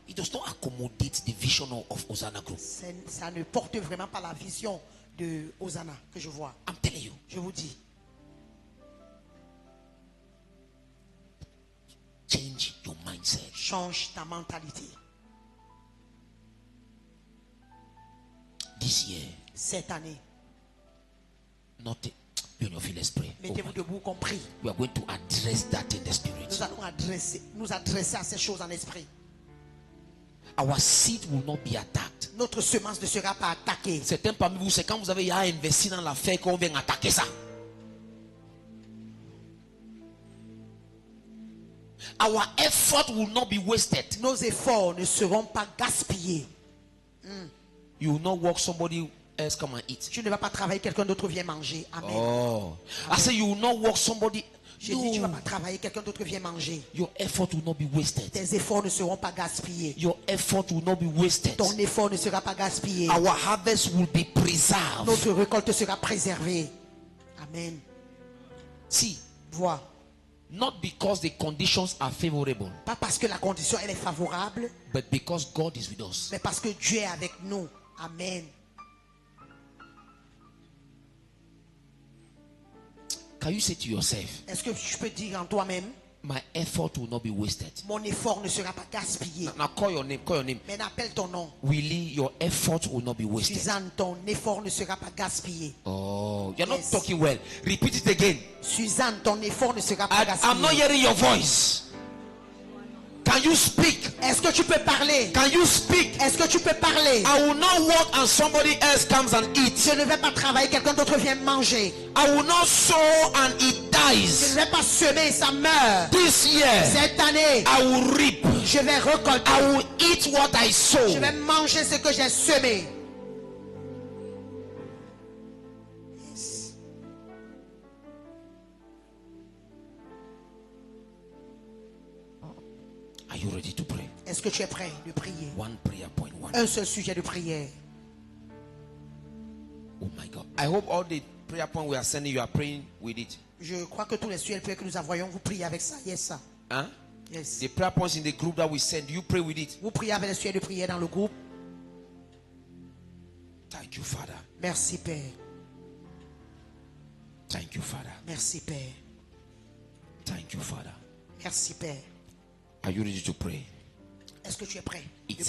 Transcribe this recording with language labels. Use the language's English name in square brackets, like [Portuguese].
[English] it does not accommodate the vision of Hosanna Group. [French] ça ne porte vraiment pas la vision de Hosanna que je vois. [English] I'm telling you. [French] Je vous dis, [English] Change your mindset. [French] change ta mentalité. [English] This year, [French] Cette année, [English] not you know, feel let's pray. Oh [French] mettez-vous [English] my- [French] debout, compris. [English] we are going to address that in the spirit. [French] Nous allons nous adresser à ces choses en esprit. [English] Our seed will not be attacked. [French] Notre semence ne sera pas attaquée. Certains parmi vous, c'est quand vous avez investi dans l'affaire qu'on vient attaquer ça. [English] Our effort will not be wasted. [French] Nos efforts ne seront pas gaspillés. [English] You will not work somebody else come and eat. [French] Tu ne vas pas travailler, quelqu'un d'autre vient manger. [English] Amen. Oh, I say you will not work somebody. [French] J'ai dit, tu ne vas [English] No. [French] pas travailler, quelqu'un d'autre vient manger. [English] Your effort will not be wasted. [French] Tes efforts ne seront pas gaspillés. [English] Your effort will not be wasted. [French] Ton effort ne sera pas gaspillé. [English] Our harvest will be preserved. [French] Notre récolte sera préservée. [English] Amen. See, [French] Vois. [English] not because the conditions are favorable, [French] Pas parce que la condition elle est favorable, [English] but because God is with us. [French] mais parce que Dieu est avec nous. [English] Amen. Can you say to yourself, [French] Est-ce que tu peux dire en toi-même, [English] my effort will not be wasted? [French] mon effort ne sera pas gaspillé. [English] Now call your name, call your name. [French] Mais appelle ton nom. [English] Willie, your effort will not be wasted. [French] Suzanne, ton effort ne sera pas gaspillé. [English] Oh, you're not Yes. talking well. Repeat it again. [French] Suzanne, ton effort ne sera pas [English] I'm not [French] gaspillé. [English] hearing your voice. Can you speak? [French] Est-ce que tu peux parler? [English] Can you speak? [French] Est-ce que tu peux parler? [English] I will not work and somebody else comes and eats. [French] Je ne vais pas travailler, quelqu'un d'autre vient manger. [English] I will not sow and it [French] Je [English] dies. [French] ne vais pas semer, ça meurt. [English] This year, [French] Cette année, [English] I will reap. [French] je vais récolter. [English] I will eat what I sow. [French] Je vais manger ce que j'ai semé. [English] Are you ready to pray? [French] Est-ce que tu es prêt de prier? [English] One prayer point, one. [French] Un seul sujet de prière. [English] Oh my God. I hope all the prayer point we are sending, you are praying with it. [French] Je crois que tous les sujets de prière que nous envoyons, vous priez avec ça. [English] Yes, ça. Huh? Yes. The prayer points in the group that we send, you pray with it. [French] Vous priez avec les sujets de prière dans le groupe. [English] Thank you, Father. [French] Merci, Père. [English] Thank you, Father. [French] Merci, Père. [English] Thank you, Father. [French] Merci, Père. [English] Are you ready to pray? [French] Est-ce que tu es prêt de